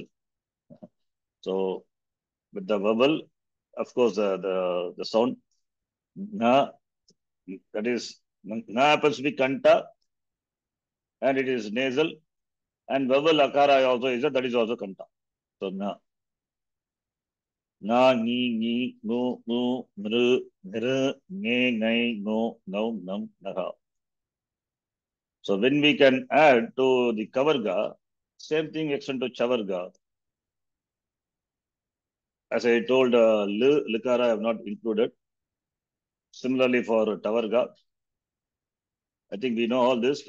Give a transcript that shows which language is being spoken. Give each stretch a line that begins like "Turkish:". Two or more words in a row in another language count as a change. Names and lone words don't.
English: So, with the vowel, of course, the sound nga, that is nga happens to be kanta, and it is nasal, and vowel akara also is that is also kanta. So, nga. Na, ni, ni, nu, nu, nru, nru, nge, ngai, ngo, ngau, nam, naha. So when we can add to the kavarga, same thing extend to chavarga. As I told, likara I have not included. Similarly for tavarga, I think we know all this.